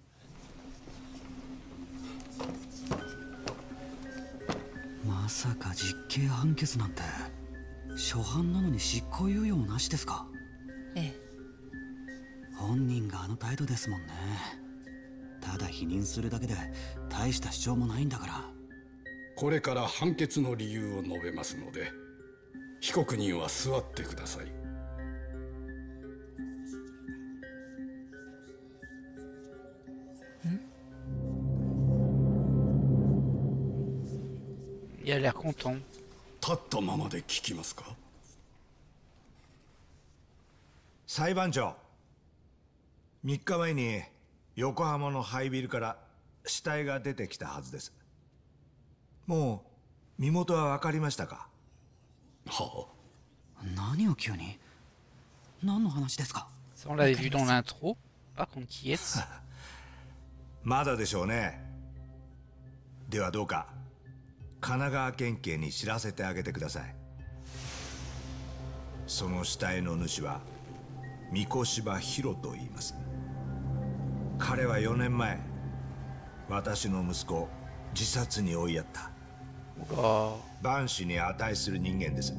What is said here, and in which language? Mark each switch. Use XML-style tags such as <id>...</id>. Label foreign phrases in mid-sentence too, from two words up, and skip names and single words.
<ja>まさか実刑判決なんて初犯なのに執行猶予もなしですか？ええ。本人があの態度ですもんね。ただ否認するだけで大した主張もないんだから。これから判決の理由を述べますので、被告人は座ってください。</ja> <fr>Il a l'air content.</fr> <ja>立ったままで聞きますか？裁判長、3日前に横浜の廃ビルから死体が出てきたはずです。もう身元は分かりましたか？はあ。何を急に？何の話ですか？</ja> <fr>Ça, on l'avait vu dans l'intro. Par contre, qui est-ce?</fr> <ja>まだでしょうね。ではどうか神奈川県警に知らせてあげてください。その死体の主は三越柴博と言います。彼は4年前私の息子を自殺に追いやった万死に値する人間です。</ja>